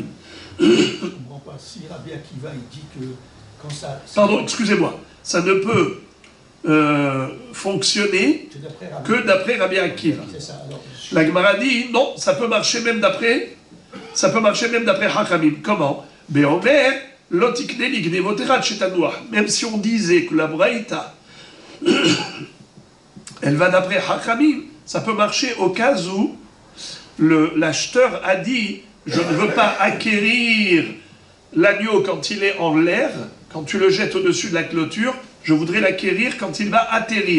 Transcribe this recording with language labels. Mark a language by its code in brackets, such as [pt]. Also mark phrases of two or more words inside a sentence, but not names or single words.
[fr] Je ne comprends pas. Si Rabbi Akiva, il dit que quand ça... Pardon, excusez-moi. Ça ne peut fonctionner que d'après Rabbi Akiva. La Gemara dit, non, ça peut marcher même d'après Hachamim. Comment? Be'omer, lotikne lignevotera chetanoua. Même si on disait que la braïta elle va d'après Hachamim, ça peut marcher au cas où l'acheteur a dit « Je ne veux pas acquérir l'agneau quand il est en l'air, quand tu le jettes au-dessus de la clôture, je voudrais l'acquérir quand il va atterrir.